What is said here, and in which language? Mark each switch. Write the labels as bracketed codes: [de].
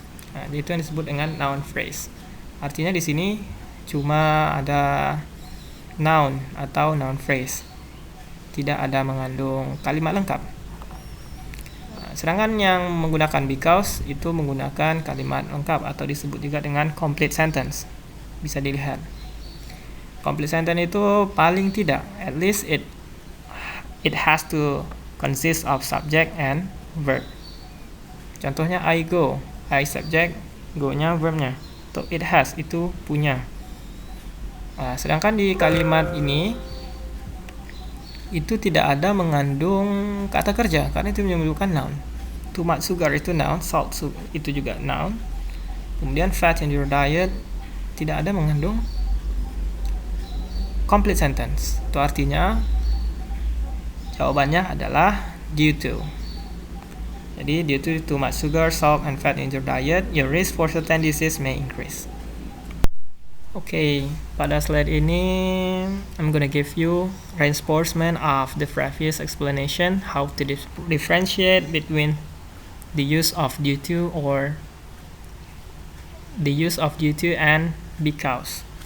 [id] Nah, itu yang disebut dengan noun phrase. Artinya di sini cuma ada noun atau noun phrase, tidak ada mengandung kalimat lengkap. Sedangkan yang menggunakan because itu menggunakan kalimat lengkap atau disebut juga dengan complete sentence. Bisa dilihat. [en] Complete sentence [id] itu paling tidak, [en] at least it has to consist of subject and verb. [id] Contohnya I go, I subject, go-nya verbnya. Untuk it has itu punya. Sedangkan di kalimat ini itu tidak ada mengandung kata kerja karena itu menunjukkan noun. Too much sugar itu noun, salt itu juga noun. Kemudian fat in your diet tidak ada mengandung complete sentence. Itu artinya jawabannya adalah due to. [en] Jadi due to too much sugar, salt, and fat in your diet, your risk for certain disease may increase. [id] Oke, pada slide ini [en] I'm gonna give you reinforcement of the previous explanation how to differentiate between the use of due to or the use of due to and because.